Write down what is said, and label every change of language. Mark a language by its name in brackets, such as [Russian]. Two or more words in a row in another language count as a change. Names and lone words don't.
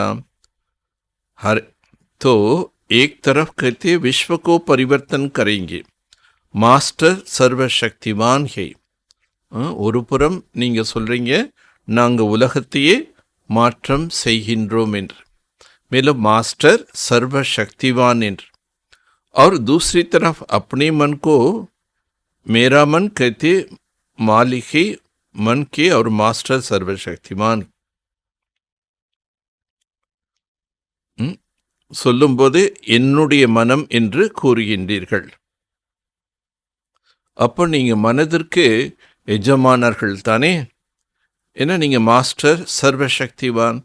[Hindi] हर तो एक तरफ करते विश्व को परिवर्तन करेंगे, मास्टर सर्वशक्तिवान है. [Tamil] ஒரு புறம் நீங்கள் சொல்கிறீங்க நாங்கள் உலகத்தையே மாற்றம் செய்கின்றோம் என்று, மேலும் மாஸ்டர் சர்வசக்திவான் என்று. [Hindi] और दूसरी तरफ अपने मन को मेरा मन कहते मालिक ही मन के और मास्टर सर्वशक्तिमान [Tamil] சொல்லும்போது என்னுடைய மனம் என்று கூறுகின்றீர்கள். அப்போ நீங்கள் மனதிற்கு எஜமானர்கள் தானே? ஏன்னா நீங்கள் மாஸ்டர் சர்வசக்திவான்.